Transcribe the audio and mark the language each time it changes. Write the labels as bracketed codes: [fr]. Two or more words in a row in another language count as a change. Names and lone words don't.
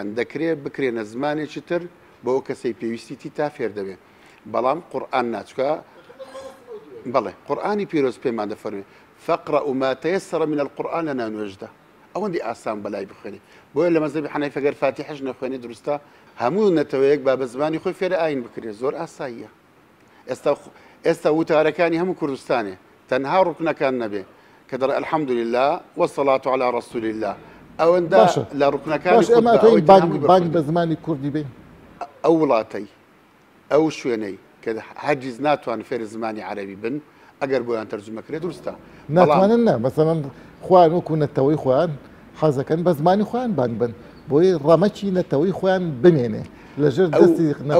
[ckb] دەکرێت بکرێنە زمانێکی تر بۆ ئەو کەسەی پێویستیتی تا فێر دەبێت بەڵام قورئان ناچکە بەڵێ قورئانی پیرۆز پێمان دەفەرمێ [ar] فەقرەئوا ما تەیەسەرە من القورئان [ckb] لە ناونوێژدا ئەوەندی ئاسان بەلای بخوێنێ بۆیە لە مەزهەبی حەنەفی ئەگەر فاتیحەش نەخوێنێ دروستە هەموو نەتەوەیەک با بە زمانی خۆی فێرە ئاین بکرێت زۆر ئاساییە ئێستا وتارەکانی هەموو کوردستانێ تەنها ڕوکنەکان نەبێ کە دەڵێ [ar] الحەمدولله والصلاة على رسول الله [ckb] ئەوەندە لە ڕوکنەکانی بانگ بە زمانی کوردی بین ئەو وڵاتەی ئەو شوێنەی کە هەرگیز ناتوان فێر زمانی عەرەبی بن ئەگەر بۆیان تەرجمەکرێت دروستە ناتوانن نە مەسەڵەن خوان وەکو نەتەوەی خۆیان حەزەکەن بە زمانی خۆیان بانگ بن بۆی ڕەمەکی نەتەوەی خۆیان بمێنێ لەژێر دەستی